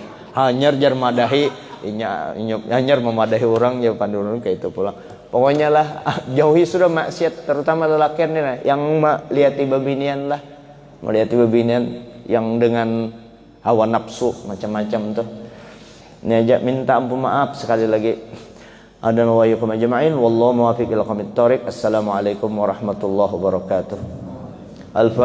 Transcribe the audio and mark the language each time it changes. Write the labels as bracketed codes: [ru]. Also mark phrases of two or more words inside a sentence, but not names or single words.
[bjn] Hanyar jar madahi, hanyar memadahi orang ya pandurun kayak itu pulang. Pokoknya lah jauhi sudah maksiat, terutama lelaki nih yang lihat bebinian lah. Melihat bebinian yang dengan hawa nafsu macam-macam tuh. Ini aja minta ampun maaf sekali lagi. [ar] هدانا وإياكم أجمعين والله الموفق إلى أقوم الطريق. السلام عليكم ورحمة الله وبركاته.